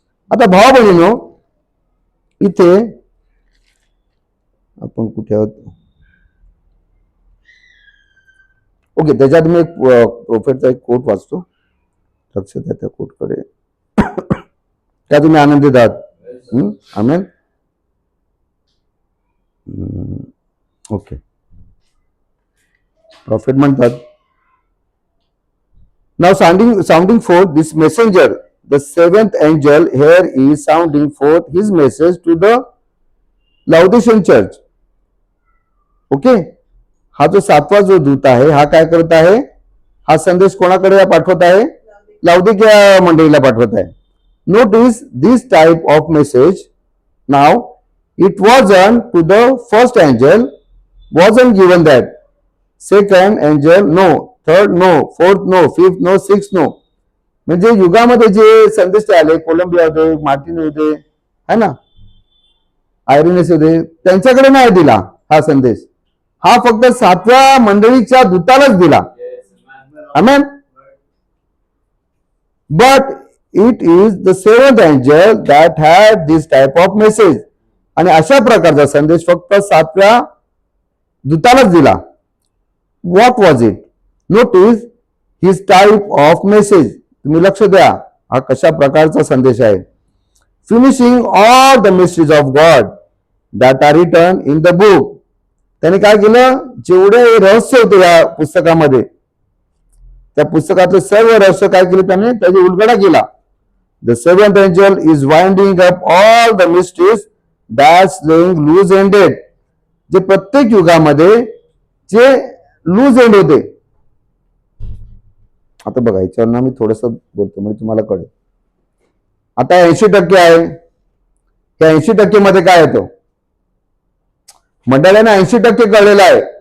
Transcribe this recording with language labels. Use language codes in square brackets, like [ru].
[mr] आता भावा बहिणीनो, इथे आपण कुठे आहोत? ओके, त्याच्यात मी एक प्रोफेटचा एक कोट वाचतो, लक्ष द्या त्या कोटकडे. त्या तुम्ही आनंदित आहात? आमेन. ओके, प्रॉफिट म्हणतात, [en] now sounding forth this messenger, the 7th angel here is sounding forth his message to the Laodicean church. [mr] Okay, हा जो 7वा जो दूत आहे हा काय करत आहे? हा संदेश कोणाकडे पाठवत आहे? लाउदिकिया मंडळीला पाठवत आहे. [en] Notice this type of message. Now it wasn't to the first angel, wasn't given that. Second angel no, third no, fourth no, fifth no, sixth no. [mr] म्हणजे युगामध्ये जे संदेश आले, कोलंबिया होते, मार्टिन होते, [hi] है ना, [mr] आयरिनस होते, त्यांच्याकडे नाही दिला हा संदेश. हा फक्त 7व्या मंडळीच्या दूतालाच दिला. आमेन. [en] But it is the 7th angel that had this type of message. [mr] आणि अशा प्रकारचा संदेश फक्त 7व्या दूतालाच दिला. [en] What was it? Notice his type of message. [mr] तुम्ही लक्ष द्या, हा कशा प्रकारचा संदेश आहे. [en] Finishing all the mysteries of God that are written in the book. [mr] त्याने काय केलं? जेवढे रहस्य होते या पुस्तकामध्ये, त्या पुस्तकातले सर्व रहस्य काय केले त्याने? त्याची उलगडा केला. [en] The 7th angel is winding up all the mysteries that's laying loose ended. [mr] जे प्रत्येक युगामध्ये जे लूज एंड होते. आता बघा, याच्यावर मी थोडस बोलतो म्हणजे तुम्हाला कळेल. आता 80% आहे, त्या 80% मध्ये काय येतो? मंडळाने 80% कळलेला आहे.